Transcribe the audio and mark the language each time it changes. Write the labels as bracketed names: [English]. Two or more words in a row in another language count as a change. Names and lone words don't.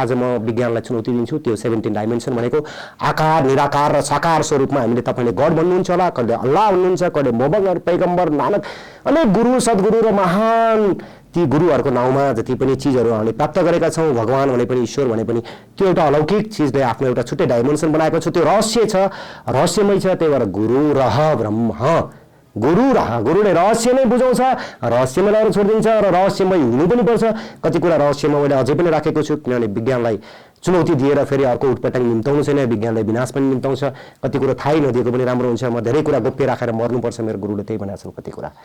[Nepali] आज म विज्ञानलाई चुनौती दिन्छु। त्यो 17 डाइमेन्सन भनेको आकार, निराकार र साकार स्वरूपमा हामीले तपाईँले गड भन्नुहुन्छ होला, कहिले अल्लाह भन्नुहुन्छ, कहिले मोहम्मद पैगम्बर, नानक, अनेक गुरु, सद्गुरु र महान ती गुरुहरूको नाउँमा जति पनि चिजहरू हामीले प्राप्त गरेका छौँ, भगवान भने पनि, ईश्वर भने पनि, त्यो एउटा अलौकिक चिजले आफ्नो एउटा छुट्टै डाइमेन्सन बनाएको छ। त्यो रहस्य छ, रहस्यमय छ। त्यही भएर गुरु रह ब्रह्म, गुरु रह, गुरुले रहस्य नै बुझाउँछ, रहस्यमय लगाएर छोडिदिन्छ र रहस्यमय हुनु पनि पर्छ। कति कुरा रहस्यमा मैले अझै पनि राखेको छु, किनभने विज्ञानलाई चुनौती दिएर फेरि अर्को उटपटाङ निम्ताउनु छैन, विज्ञानलाई विनाश पनि निम्ताउँछ। कति कुरा थाहै नदिएको पनि राम्रो हुन्छ। म धेरै कुरा गोप्य राखेर मर्नुपर्छ, मेरो गुरुले त्यही भनेको छन् कति कुरा।